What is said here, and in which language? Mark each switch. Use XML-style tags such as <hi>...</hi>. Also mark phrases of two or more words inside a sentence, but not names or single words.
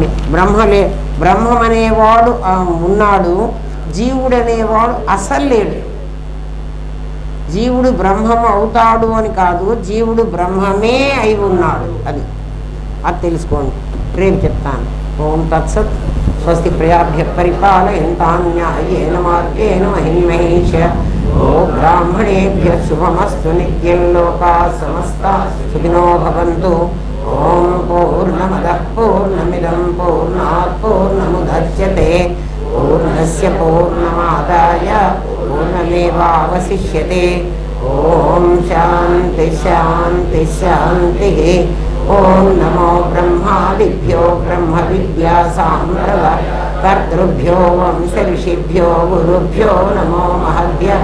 <te>బ్రహ్మం అనేవాడు ఉన్నాడు, జీవుడు అనేవాడు అసలు లేడు. జీవుడు బ్రహ్మం అవుతాడు అని కాదు, జీవుడు బ్రహ్మమే అయి ఉన్నాడు. అది తెలుసుకోండి, రేపు చెప్తాను.</te> <sa>ఓం తత్సత్. స్వస్తి ప్రజాభ్య పరిపాలయంతాం న్యాయేన మార్గేణ మహిం మహేష. ఓ బ్రాహ్మణేభ్య శుభమస్తు. నిత్యం లోకాః సమస్తాః సుఖినో భవంతు. ఓం పూర్ణమదః పూర్ణమిదం పూర్ణాత్ పూర్ణముదచ్యతే పూర్ణస్య పూర్ణమాదాయ పూర్ణమేవావశిష్యతే. ఓం శాంతి శాంతి శాంతి. ఓం నమో బ్రహ్మాదిభ్యో బ్రహ్మ విద్యా సాంప్రదాయ కర్తృభ్యో వంశ ఋషిభ్యో గురుభ్యో నమో మహద్భ్యః.</sa>